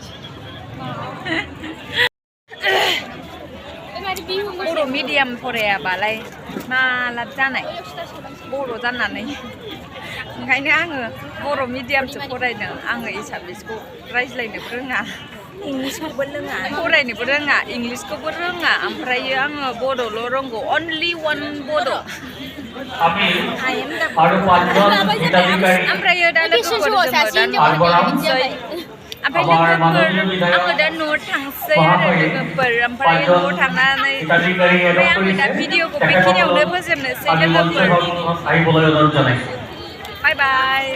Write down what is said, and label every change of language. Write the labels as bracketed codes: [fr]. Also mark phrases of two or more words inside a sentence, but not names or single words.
[brx] बर' मिडियाम फरायाबालाय मा लाब जानाय बर' जानानै ओंखायनो आङो बर' मिडियामसो फरायदों आङो एसामिसखौ रायज्लायनोबो रोङा इंलिसखौबो रोङा फरायनोबो रोङा इंलिसखौबो रोङा ओमफ्रायो आङो बड'ल' रोंगौ [en] only one [brx] बड' [bn] আমি আরো 5 জন হিতাধিকারী [brx] ओमफ्रायो दा लोगोफोर जोङो दा थांसै ओमफ्राय लोगोफोर आङो दा न'आव थांसै आरो लोगोफोर ओमफ्राय न'आव थांनानै ओमफ्राय आङो दा भिडिअखौ बेखिनियावनो फोजोबनोसै लोगोफोर [as] আহিবলৈ অনুৰোধ জনাইছো [en] bye bye